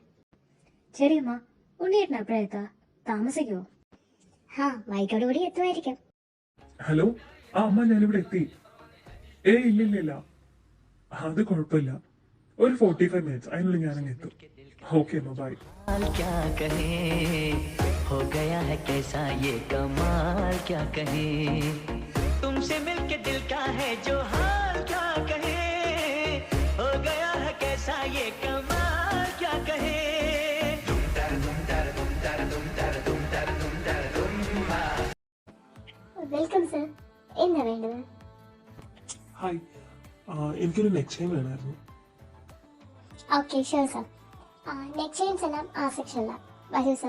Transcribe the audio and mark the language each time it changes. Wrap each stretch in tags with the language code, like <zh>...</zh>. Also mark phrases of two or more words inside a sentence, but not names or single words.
<ml>ചെറിയമ്മ, ഉണ്ണിയേട്ടൻ എപ്പോഴെത്താ? താമസിക്കുവോ? വൈകോടുകൂടി എത്തുമായിരിക്കും. ഹലോ, ആ അമ്മ ഞാനിവിടെ എത്തി. ഇല്ല, അത് കുഴപ്പമില്ല. ഒരു 45 മിനിറ്റ്സ് അതിനുള്ളിൽ ഞാനങ്ങ് എത്തും. ഓക്കെ അമ്മ, ബൈ.</ml> <hi>क्या कहे हो गया है कैसा ये कमाल क्या कहे तुमसे मिलके दिल का है जो हाल क्या कहे हो गया है कैसा ये कमाल क्या कहे</hi> <en>welcome sir.</en> <ml>എന്താ വേണ്ടത്? ഹായ്, എനിക്കൊരു</ml> <en>neck chain</en> <ml>വേണമായിരുന്നു.</ml> <en>okay sure sir. neck chains</en> <ml>എല്ലാം ആ സെക്ഷനിലാണ്. വരൂ സർ.</ml>